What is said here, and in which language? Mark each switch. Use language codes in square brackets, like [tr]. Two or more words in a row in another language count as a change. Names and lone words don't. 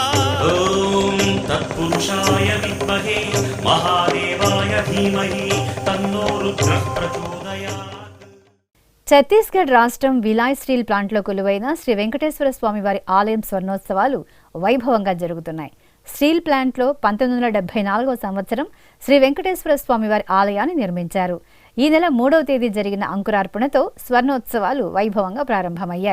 [sa] ओम तत्पुरुषाय विद्महे महादेवाय धीमहि तन्नो रुद्रः प्रचोदयात्। [te] ఛత్తీస్గఢ్ రాష్ట్రం విలాయ్ స్టీల్ ప్లాంట్లో కొలువైన శ్రీ వెంకటేశ్వర స్వామి వారి ఆలయం స్వర్ణోత్సవాలు వైభవంగా జరుగుతున్నాయి. స్టీల్ ప్లాంట్లో 1974వ సంవత్సరం శ్రీ వెంకటేశ్వర స్వామి వారి ఆలయాన్ని నిర్మించారు. ఈ నెల 3వ తేదీ జరిగిన అంకురార్పణతో స్వర్ణోత్సవాలు వైభవంగా ప్రారంభమయ్యాయి.